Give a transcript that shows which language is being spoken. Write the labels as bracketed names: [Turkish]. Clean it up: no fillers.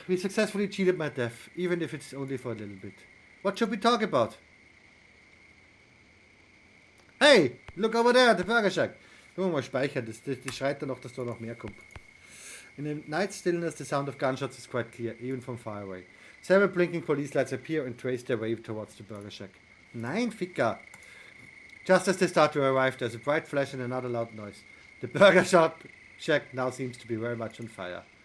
[English] We successfully cheated my death, even if it's only for a little bit. What should we talk about? Hey, look over there, the Burger Shack. [German] Können wir mal speichern, die schreit dann noch, dass da noch mehr kommt. [English] In the night stillness, the sound of gunshots is quite clear, even from far away. Several blinking police lights appear and trace their way towards the Burger Shack. [German] Nein, Ficker! [English] Just as they start to arrive, there's a bright flash and another loud noise. The Burger Shack now seems to be very much on fire.